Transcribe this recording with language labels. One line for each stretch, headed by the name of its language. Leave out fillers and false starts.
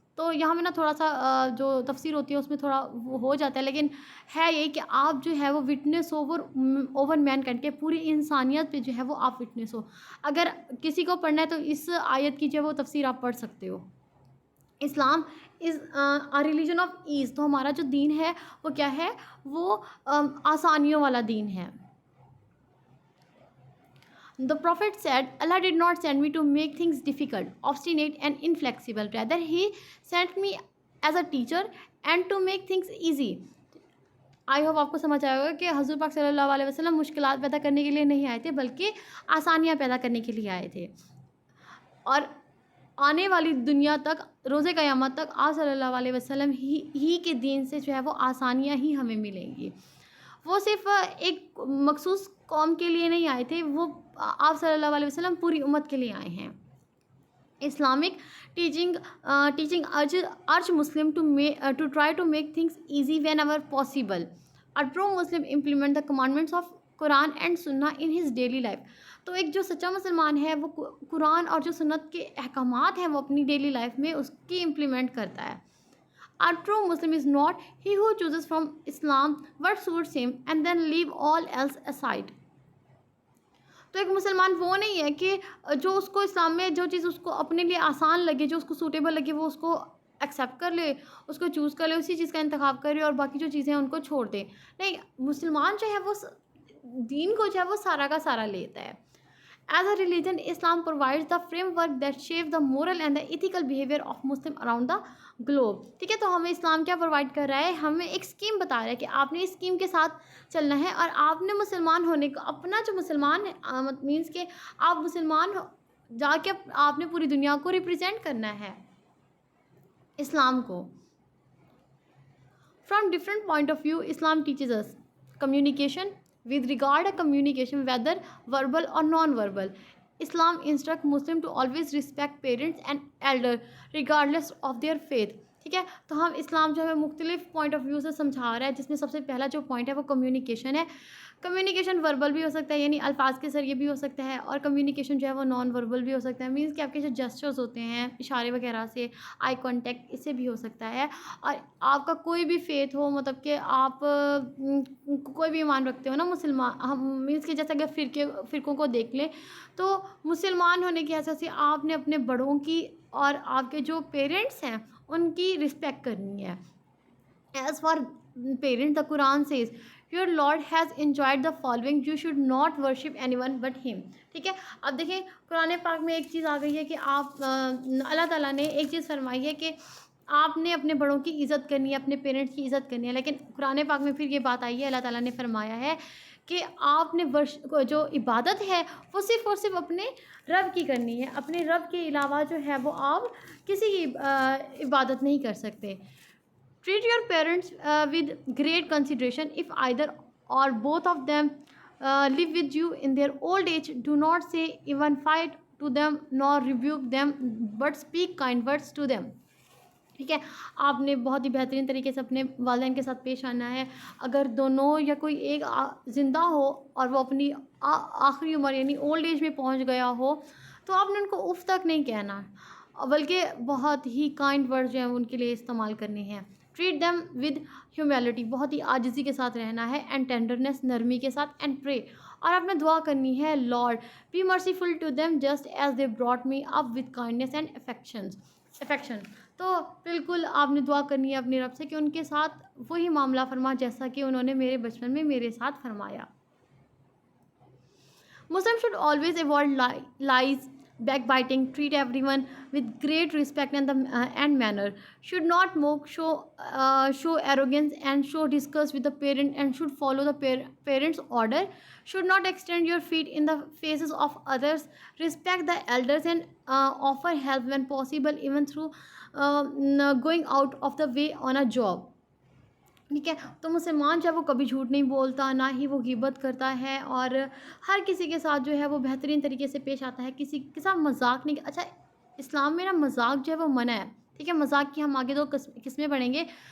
Urdu: تو یہاں میں نا تھوڑا سا جو تفسیر ہوتی ہے اس میں تھوڑا وہ ہو جاتا ہے، لیکن ہے یہی کہ آپ جو ہے وہ
English: witness over mankind
Urdu: کے، پوری انسانیت پہ جو ہے وہ آپ وٹنس ہو. اگر کسی کو پڑھنا ہے تو اس آیت کی جو ہے وہ تفسیر آپ پڑھ سکتے ہو.
English: Islam is religion of ease.
Urdu: تو ہمارا جو دین ہے وہ کیا ہے؟ وہ آسانیوں والا دین ہے.
English: The prophet said, Allah did not send me to make things difficult, obstinate and inflexible. Rather, He sent me as a teacher and to make things easy. I hope
Urdu: آپ کو سمجھ آئے گا کہ حضور پاک صلی اللہ علیہ وسلم مشکلات پیدا کرنے کے لیے نہیں آئے تھے، بلکہ آسانیاں پیدا کرنے کے لیے آئے تھے. اور آنے والی دنیا تک، روز قیامت تک، آپ صلی اللہ علیہ وسلم ہی کے دین سے جو ہے وہ آسانیاں ہی ہمیں ملیں گی. وہ صرف ایک مخصوص قوم کے لیے نہیں آئے تھے، وہ آپ صلی اللہ علیہ وسلم پوری امت کے لیے آئے ہیں.
English: Islamic teaching urge Muslim to try to make things easy whenever possible. A true Muslim implement the commandments of Quran and Sunnah in his daily life.
Urdu: تو ایک جو سچا مسلمان ہے وہ قرآن اور جو سنت کے احکامات ہیں وہ اپنی ڈیلی لائف میں اس کی امپلیمنٹ کرتا ہے.
English: A true Muslim is not he who chooses from Islam what suits him and then leave all else aside.
Urdu: تو ایک مسلمان وہ نہیں ہے کہ جو اس کو اسلام میں جو چیز اس کو اپنے لیے آسان لگے، جو اس کو سوٹیبل لگے، وہ اس کو ایکسیپٹ کر لے، اس کو چوز کر لے، اسی چیز کا انتخاب کرے اور باقی جو چیزیں ہیں ان کو چھوڑ دے. نہیں، مسلمان جو ہے وہ دین کو جو ہے وہ سارا کا سارا لیتا ہے.
English: As a religion, Islam provides the framework that shapes the moral and the ethical behavior of Muslims around the globe.
Urdu: ٹھیک ہے، تو ہمیں اسلام کیا پرووائڈ کر رہا ہے؟ ہمیں ایک اسکیم بتا رہا ہے کہ آپ نے اس اسکیم کے ساتھ چلنا ہے، اور آپ نے مسلمان ہونے کو اپنا جو مسلمان مینس کہ آپ مسلمان جا کے آپ نے پوری دنیا کو ریپرزینٹ کرنا ہے اسلام کو.
English: From different point of view, Islam teaches us communication. With regard to communication, whether verbal or non-verbal, Islam instructs Muslims to always respect parents and elders regardless of their faith.
Urdu: ٹھیک ہے، تو ہم اسلام جو ہے مختلف پوائنٹ آف ویو سے سمجھا رہا ہے، جس میں سب سے پہلا جو پوائنٹ ہے وہ کمیونیکیشن ہے. کمیونیکیشن وربل بھی ہو سکتا ہے، یعنی الفاظ کے ذریعے بھی ہو سکتا ہے، اور کمیونیکیشن جو ہے وہ نان وربل بھی ہو سکتا ہے، مینس کہ آپ کے جو جسچرز ہوتے ہیں، اشارے وغیرہ سے، آئی کانٹیکٹ، اس سے بھی ہو سکتا ہے. اور آپ کا کوئی بھی فیتھ ہو، مطلب کہ آپ کوئی بھی ایمان رکھتے ہو نا مسلمان، ہم مینس کہ جیسے اگر فرقوں کو دیکھ لیں تو مسلمان ہونے کی حیثیت سے آپ نے اپنے بڑوں کی اور آپ کے جو پیرنٹس ہیں ان کی رسپیکٹ کرنی ہے.
English: As for parents, the Quran says, Your Lord has enjoyed the following, you should not worship anyone but him.
Urdu: ٹھیک ہے، اب دیکھیں قرآن پاک میں ایک چیز آ گئی ہے کہ آپ اللہ تعالیٰ نے ایک چیز فرمائی ہے کہ آپ نے اپنے بڑوں کی عزت کرنی ہے، اپنے پیرنٹس کی عزت کرنی ہے. لیکن قرآن پاک میں پھر یہ بات آئی ہے، اللہ تعالیٰ نے فرمایا ہے کہ آپ نے جو عبادت ہے وہ صرف اور صرف اپنے رب کی کرنی ہے، اپنے رب کے علاوہ جو ہے وہ آپ کسی کی عبادت نہیں کر سکتے.
English: Treat your parents with great consideration. If either or both of them live with you in their old age, do not say even fight to them nor rebuke them, but speak kind words to them.
Urdu: ٹھیک ہے، آپ نے بہت ہی بہترین طریقے سے اپنے والدین کے ساتھ پیش آنا ہے. اگر دونوں یا کوئی ایک زندہ ہو اور وہ اپنی آخری عمر یعنی اولڈ ایج میں پہنچ گیا ہو تو آپ نے ان کو اف تک نہیں کہنا، بلکہ بہت ہی کائنڈ ورڈ جو ہیں ان کے لیے استعمال کرنے ہیں.
English: treat them with humility,
Urdu: بہت ہی عاجزی کے ساتھ رہنا ہے،
English: and tenderness,
Urdu: نرمی کے ساتھ،
English: and pray,
Urdu: اور آپ نے دعا کرنی ہے
English: Lord be merciful to them just as they brought me up with kindness and affection.
Urdu: تو بالکل آپ نے دعا کرنی ہے اپنے رب سے کہ ان کے ساتھ وہی معاملہ فرما جیسا کہ انہوں نے میرے بچپن میں میرے ساتھ فرمایا.
English: Muslims should always avoid lies, backbiting, treat everyone with great respect and manner. Should not mock, show arrogance, and show disgust with the parent, and should follow the parent's order. Should not extend your feet in the faces of others. Respect the elders and offer help when possible, even through going out of the way on a job.
Urdu: ٹھیک ہے. تو مسلمان جو ہے وہ کبھی جھوٹ نہیں بولتا، نہ ہی وہ غیبت کرتا ہے، اور ہر کسی کے ساتھ جو ہے وہ بہترین طریقے سے پیش آتا ہے، کسی کے ساتھ مذاق نہیں. اچھا، اسلام میں نا مذاق جو ہے وہ منع ہے. ٹھیک ہے، مذاق کی ہم آگے 2 قسمیں پڑھیں گے.